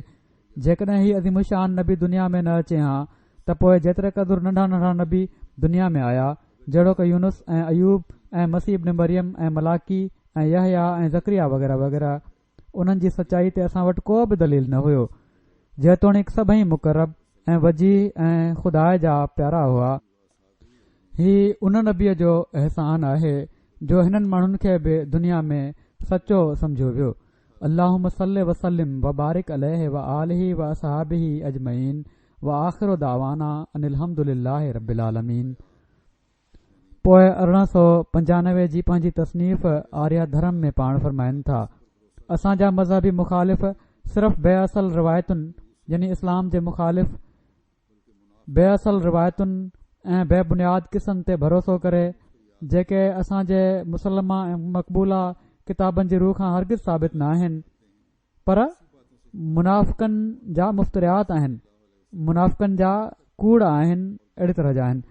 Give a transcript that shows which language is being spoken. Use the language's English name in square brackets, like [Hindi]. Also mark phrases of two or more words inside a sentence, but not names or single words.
[Sindhi] जेकॾहिं ही अज़ीमुशान नबी दुनिया में न अचे हा त पोइ जेतिरे क़दुरु नंढा नंढा नबी दुनिया में आया, जहिड़ो कि यूनुस ऐं अयूब ऐं मसीह इब्न मरियम ऐं मलाकी ऐं यहया ऐं ज़करिया वग़ैरह वग़ैरह, उन्हनि जी सचाई ते असां वटि को बि दलील न हुयो। जेतोणीकि सभई मुक़रब ऐं वजी ऐं ख़ुदा जा प्यारा हुआ। ही उन नबीअ जो अहसान आहे जो हिननि माण्हुनि खे बि दुनिया में सचो सम्झो वियो। [Arabic] اللهم صل وسلم وبارك عليه وآله وأصحابه أجمعين وآخر دعوانا أن الحمد لله رب العالمين. [Sindhi] पोइ 1895 जी पंहिंजी तसनीफ़ आर्या धर्म में पाण फरमाइनि था, असांजा मज़हबी मुख़ालिफ़ सिर्फ़ बेअसल रिवायतुनि यानी इस्लाम जे मुख़ालिफ़ बेअसल रिवायतुनि ऐं बेबुनियाद क़िसनि ते भरोसो करे जेके असांजे मुसलमा ऐं मक़बूला किताबनि जी रूह खां हरगिज़ साबित न आहिनि, पर मुनाफ़िक़नि जा मुफ़्तरियात आहिनि, मुनाफ़िक़नि जा कूड़ आहिनि, अहिड़ी तरह जा आहिनि।